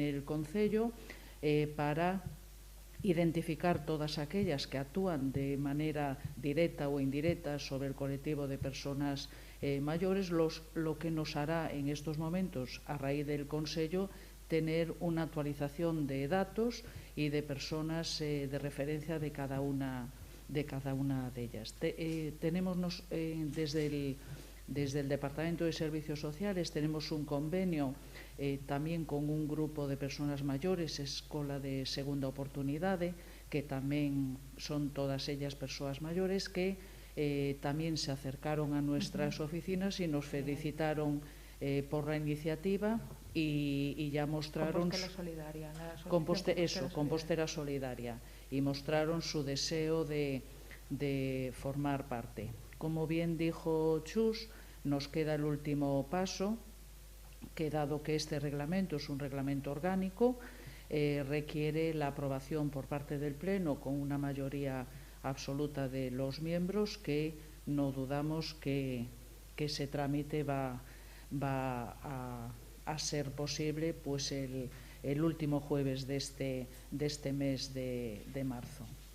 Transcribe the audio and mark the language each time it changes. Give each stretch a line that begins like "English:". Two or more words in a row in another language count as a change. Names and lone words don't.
Spanish: el Concello para identificar todas aquellas que actúan de manera directa o indirecta sobre el colectivo de personas mayores, lo que nos hará en estos momentos, a raíz del Consello, tener una actualización de datos y de personas de referencia de cada una de ellas. Tenemos desde el Departamento de Servicios Sociales tenemos un convenio tamén con un grupo de personas maiores, Escola de Segunda Oportunidade,
Galician: que tamén son
Spanish: todas ellas
Galician: persoas maiores que tamén
Spanish: se acercaron a nuestras oficinas y nos felicitaron por la iniciativa y ya mostraron Compostela Solidaria, y mostraron su deseo de formar parte. Como bien dijo Chus, nos queda el último paso, que dado que este reglamento es un reglamento orgánico, requiere la aprobación por parte del Pleno con una mayoría absoluta de los miembros, que no dudamos que ese trámite va a ser posible pues el último jueves de este mes de marzo.